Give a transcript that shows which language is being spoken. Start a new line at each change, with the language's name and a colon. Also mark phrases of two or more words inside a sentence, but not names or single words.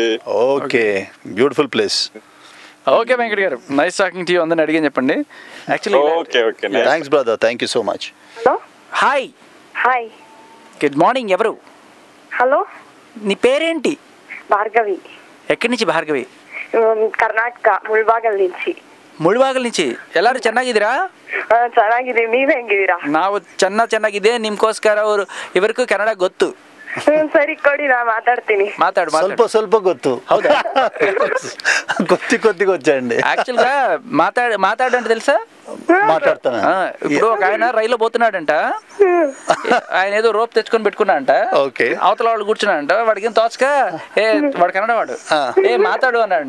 English: okay, beautiful place.
Telugu: ఓకే వెంకట్ గారు,
English: nice talking to you.
Telugu: అందరిని అడిగాని చెప్పండి. యాక్చువల్లీ ఓకే
English: thanks brother, thank you so much. hi good morning. ఎవరు?
Telugu: హలో, నీ పేరేంటి? భార్గవి. ఎక్కడి నుంచి భార్గవి? ಕರ್ನಾಟಕ ಮುಳ್ಬಾಗಲ್ నుంచి.
Kannada: ಮುಳ್ಬಾಗಲ್ నుంచి. ಎಲ್ಲರೂ ಚೆನ್ನಾಗಿದ್ದೀರಾ? ಚೆನ್ನಾಗಿದ್ದೀವಿ, ನೀವ್ ಹೆಂಗಿದ್ದೀರಾ? ನಾವು ಚೆನ್ನಾಗಿದೆ. ನಿಮ್ಗೋಸ್ಕರ ಅವರು ಇವರಿಗೂ ಕನ್ನಡ ಗೊತ್ತು. ಸರಿ ಕೊಡಿ, ನಾ ಮಾತಾಡ್ತೀನಿ. ಮಾತಾಡು. ಸ್ವಲ್ಪ ಗೊತ್ತು. ಹೌದಾ?
Telugu: కొద్దిగా వచ్చండి. యాక్చువల్ గా మాట్లాడంటే తెలుసా? మాట్లాడతాను. ఇప్పుడు ఒక ఆయన రైల్లో పోతున్నాడంట. ఆయన ఏదో రోప్ తెచ్చుకొని పెట్టుకున్నాడంట. అవతల వాళ్ళు కూర్చున్నాడంట. వాడికి తోచక వాడు కన్నడ వాడు మాట్లాడు అన్నాడంట.